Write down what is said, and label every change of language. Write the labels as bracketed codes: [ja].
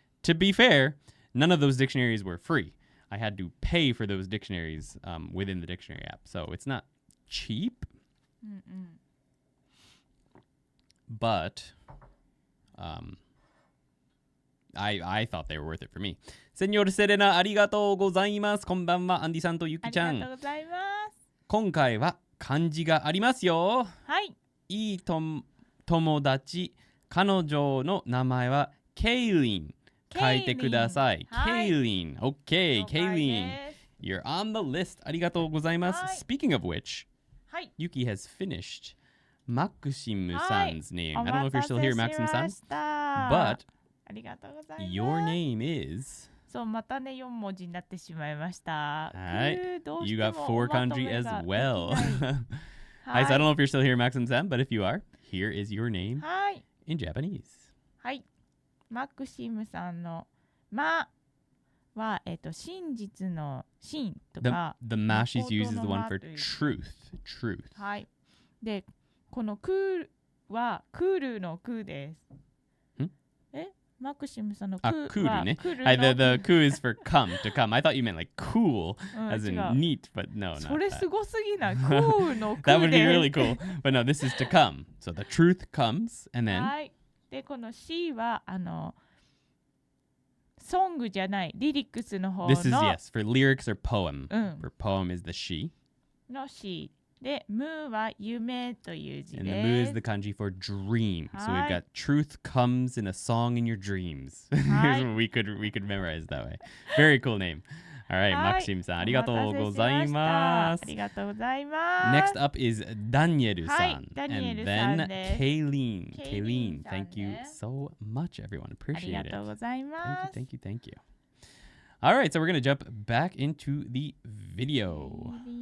[en] To be fair, none of those dictionaries were free. I had to pay for those dictionaries within the dictionary app. So it's not cheap. But I thought they were worth it for me. [ja] Senor Serena, ありがとうございます。こんばんは、アンディさんとゆきちゃん。ありがとうございます。今回は漢字がありますよ。はい。いい友達、彼女の名前はケイリン。書いてください。ケイリン。OK、ケイリン。 [en] You're on the list. [ja] ありがとうございます。 [en] Speaking of which, Yuki has finished Maxim San's name. I don't know if you're still here, Maxim San. But your name is... [ja] そう、またね、4文字になってしまいました。 [en] You got 4 kanji as well. Hi, so I don't know if you're still here, Maxim San, but if you are, here is your name in Japanese. [ja] はい。マクシムさんの「ま」は、真実の「真」とか [en] The ma she's used is the one for truth. Truth. [ja] はい。で、この「ク」は「クル」の「ク」です。マクシムさんの「ク」は「クル」の「 [en] ク」The "ku" is for come, to come. I thought you meant like cool, as in neat, but no, not that. [ja] それすごすぎない。「ク」の「ク」 [en] That would be really cool. But no, this is to come. So the truth comes, and then... [ja] はい。で、この「し」はソングじゃない、リリックスの方の [en] This is, yes, for lyrics or poem. For poem is the "shi." [ja] の「し」で、「む」は夢という字です。 [en] And the "mu" is the kanji for dream. So we've got truth comes in a song in your dreams. we could memorize that way. Very cool name. All right, Maxim san, [ja] ありがとうございます。ありがとうございます。 [en] Next up is Daniel san. [ja] はい、ダニエルさんです。 [en] And then Kayleen. Thank you so much, everyone. Appreciate it. [ja] ありがとうございます。 [en] Thank you. All right, so we're going to jump back into the video.